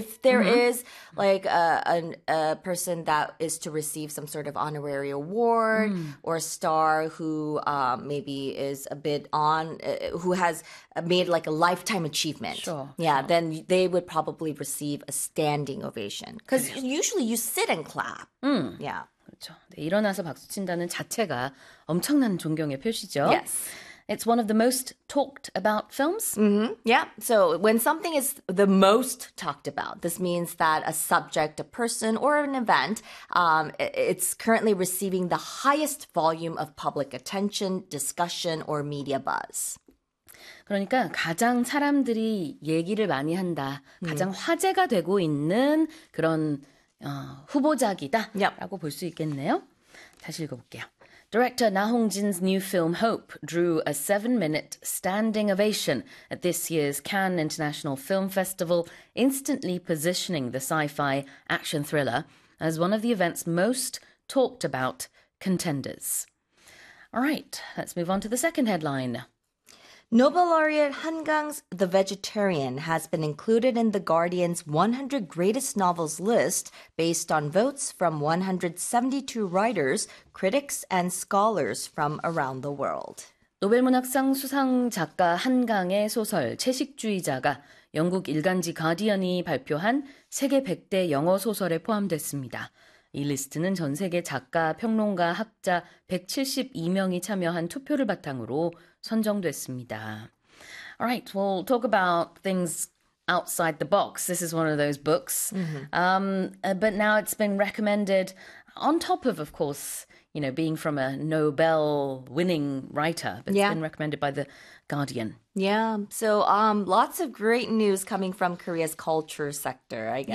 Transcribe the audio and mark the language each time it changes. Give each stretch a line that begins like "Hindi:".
English: if there is like a person that is to receive some sort of honorary award or a star who maybe is a bit on who has made like a lifetime achievement. Sure, Yeah, sure. then they would probably receive a standing ovation 'cause
Korean: 그래요.
English: usually you sit and clap. 예.
Korean: 그렇죠. 네, 일어나서 박수 친다는 자체가 엄청난 존경의 표시죠.
English: Yes. It's one of the most talked about films. Yeah. So when something is the most talked about, this means that a subject, a person, or an event, it's currently receiving the highest volume of public attention, discussion, or media buzz.
Korean: 그러니까 가장 사람들이 얘기를 많이 한다, 가장 화제가 되고 있는 그런
English: Yep.
Korean: 후보작이다라고 볼수 있겠네요. 다시 읽어볼게요.
English: Director Na Hong-jin's new film Hope drew a 7-minute standing ovation at this year's Cannes International Film Festival, instantly positioning the sci-fi action thriller as one of the event's most talked about contenders. All right, let's move on to the second headline. Nobel laureate Han Kang's The Vegetarian has been included in The Guardian's 100 Greatest Novels list based on votes from 172 writers, critics, and scholars from around the world.
Korean: 노벨문학상 수상 작가 한강의 소설 채식주의자가 영국 일간지 가디언이 발표한 세계 100대 영어 소설에 포함됐습니다. 이 리스트는 전 세계 작가, 평론가, 학자 172명이 참여한 투표를 바탕으로 선정됐습니다.
English: All right, we'll talk about things outside the box. This is one of those books. But now it's been recommended on top of course, being from a Nobel-winning writer, but it's been recommended by The Guardian. Lots of great news coming from Korea's culture sector, I